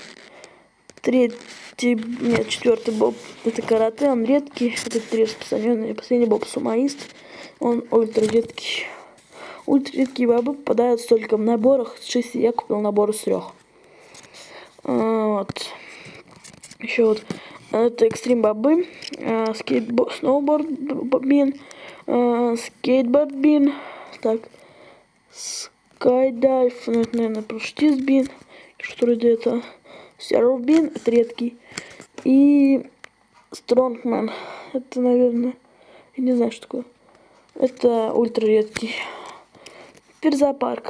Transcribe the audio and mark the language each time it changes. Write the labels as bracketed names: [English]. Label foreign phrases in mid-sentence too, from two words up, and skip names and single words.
[Russian] Четвертый боб это карате, он редкий, это 3 распространенные. Последний боб сумоист, он ультра редкий. Ультра редкие бобы попадаются только в наборах с 6, я купил набор из 3. Вот. Еще вот это экстрим бобы, [English] snowboard bean, skateboard bean, [Russian] так, скайдайв, ну это, наверное, парашютист бин, что вроде это. Сервбин, это редкий. И Стронгман, это, наверное, я не знаю, что такое. Это ультра редкий. Теперь зоопарк.